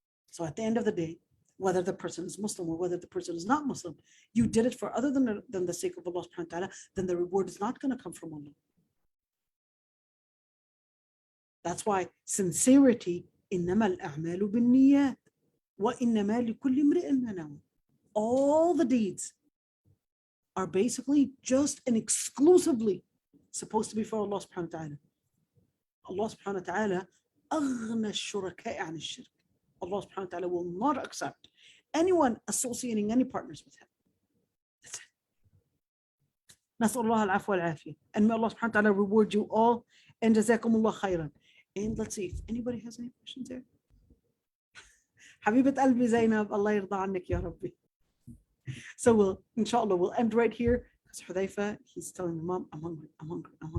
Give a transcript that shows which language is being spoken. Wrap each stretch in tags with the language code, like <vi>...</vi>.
<en>So at the end of the day, whether the person is Muslim or whether the person is not Muslim, you did it for other than the sake of Allah subhanahu wa ta'ala, then the reward is not going to come from Allah. That's why sincerity,</en> <ar>إِنَّمَا الْأَعْمَالُ بِالنِّيَّاتِ وَإِنَّمَا لِكُلِّ امْرِئٍ مَا نَوَى.</ar> <en>All the deeds are basically just and exclusively supposed to be for Allah subhanahu wa ta'ala. Allah subhanahu wa ta'ala</en> <ar>أغنى الشركاء عن الشرك.</ar> <en>Allah subhanahu wa ta'ala will not accept anyone associating any partners with him. That's it.</en> <ar>نسأل الله العفو والعافية.</ar> <en>And may Allah subhanahu wa ta'ala reward you all. And</en> <ar>جزاكم الله خيرا.</ar> <en>And let's see if anybody has any questions here.</en> <ar>حبيبة قلبي زينب, الله يرضى عنك يا ربي.</ar> <en>So inshallah, we'll end right here because Hudayfa, he's telling the mom, I'm hungry.</en>